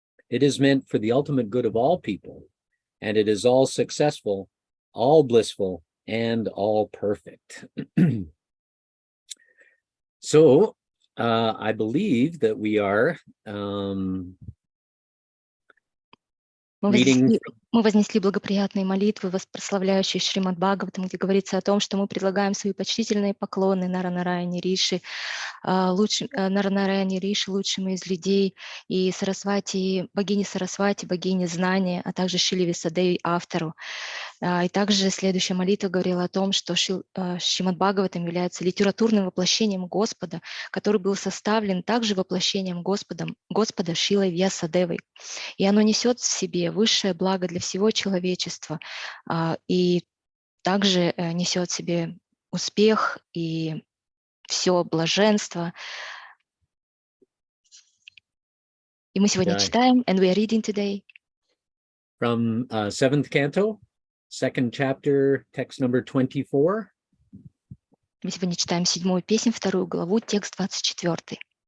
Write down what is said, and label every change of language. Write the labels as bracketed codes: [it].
[en] It is meant for the ultimate good of all people, and it is all successful, all blissful, and all perfect. So, I believe that we are reading. [ru] Мы вознесли благоприятные молитвы, прославляющие Шримад Бхагаватам, где говорится о том, что мы предлагаем свои почтительные поклоны Наранараяне Риши, Наранараяне Риши, лучшему из людей, и Сарасвати, богине знания, а также Шриле Вьясадеве, автору. И также следующая молитва говорила о том, что Шримад Бхагаватам является литературным воплощением Господа, который был составлен также воплощением Господа Шрилой Вьясадевой. И оно несет в себе высшее благо для всего человечества, и также несет в себе успех и все блаженство. И мы сегодня читаем, [en] and we are reading today From 7th canto, 2nd chapter, text number 24. [ru] Мы сегодня читаем 7-ю песнь, 2 главу, текст 24.